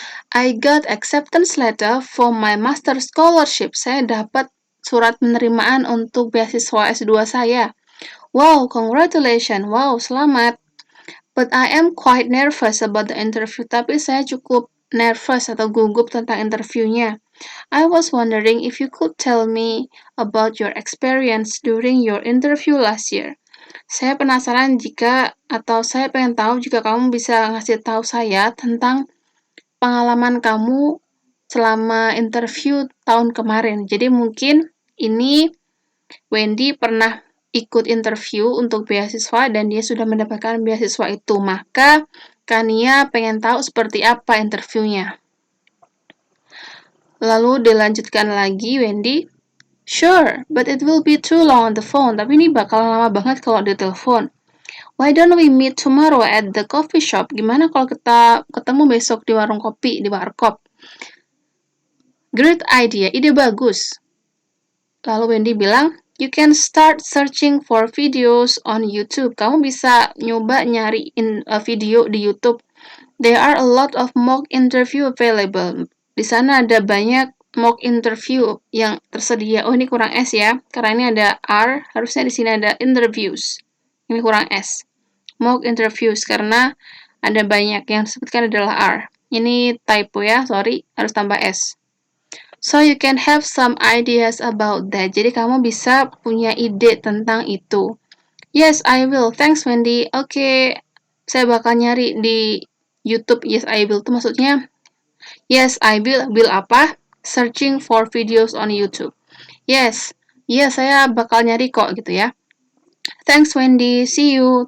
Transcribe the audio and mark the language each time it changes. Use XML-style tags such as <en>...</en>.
<en>I got acceptance letter for my master scholarship.</en> <id>Saya dapat surat penerimaan untuk beasiswa S2 saya.</id> <en>Wow, congratulations. Wow, selamat. But I am quite nervous about the interview.</en> <id>Tapi saya cukup nervous atau gugup tentang interviewnya.</id> <en>I was wondering if you could tell me about your experience during your interview last year.</en> <id>Saya penasaran atau saya pengen tahu jika kamu bisa ngasih tahu saya tentang pengalaman kamu selama interview tahun kemarin. Jadi mungkin ini Wendy pernah ikut interview untuk beasiswa dan dia sudah mendapatkan beasiswa itu. Maka Kania pengen tahu seperti apa interviewnya. Lalu dilanjutkan lagi Wendy,</id> <en>sure, but it will be too long on the phone.</en> <id>Tapi ini bakal lama banget kalau di telepon.</id> <en>Why don't we meet tomorrow at the coffee shop?</en> <id>Gimana kalau kita ketemu besok di warung kopi, di warkop?</id> <en>Great idea,</en> <id>ide bagus. Lalu Wendy bilang,</id> <en>you can start searching for videos on YouTube.</en> <id>Kamu bisa nyoba nyariin video di YouTube.</id> <en>There are a lot of mock interview available.</en> <id>Di sana ada banyak mock interview yang tersedia. Oh, ini kurang S ya, karena ini ada R, harusnya di sini ada interviews. Ini kurang S. Mock interviews, karena ada banyak, yang disebutkan adalah R. Ini typo ya, sorry, harus tambah S.</id> <en>So you can have some ideas about that.</en> <id>Jadi kamu bisa punya ide tentang itu.</id> <en>Yes, I will. Thanks, Wendy.</en> <id>Oke, saya bakal nyari di YouTube.</id> <en>Yes, I will.</en> <id>Itu maksudnya,</id> <en>yes, I will.</en> <id>Will apa?</id> <en>Searching for videos on YouTube.</en> <id>Yes, saya bakal nyari kok gitu ya.</id> <en>Thanks, Wendy. See you.</en>